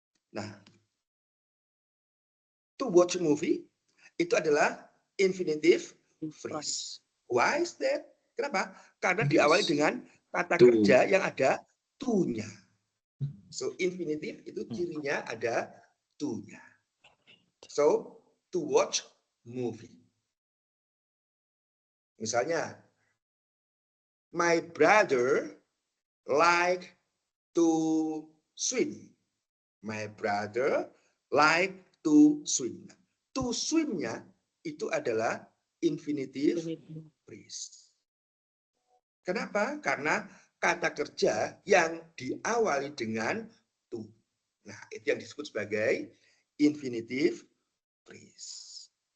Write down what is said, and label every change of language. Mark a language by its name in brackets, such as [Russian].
[Indonesian] Nah, [English] to watch movie [Indonesian] itu adalah [English] infinitive phrase. Why is that? [Indonesian] Kenapa? Karena diawali dengan kata [English] To. [Indonesian] kerja yang ada to-nya. So infinitive itu cirinya ada to-nya. [English] So to watch movie. [Indonesian] Misalnya, [English] my brother like to swim. My brother like to swim. [Indonesian] To swim-nya itu adalah infinitive phrase. Kenapa? Karena kata kerja yang diawali dengan to. Nah, itu yang disebut sebagai infinitive phrase.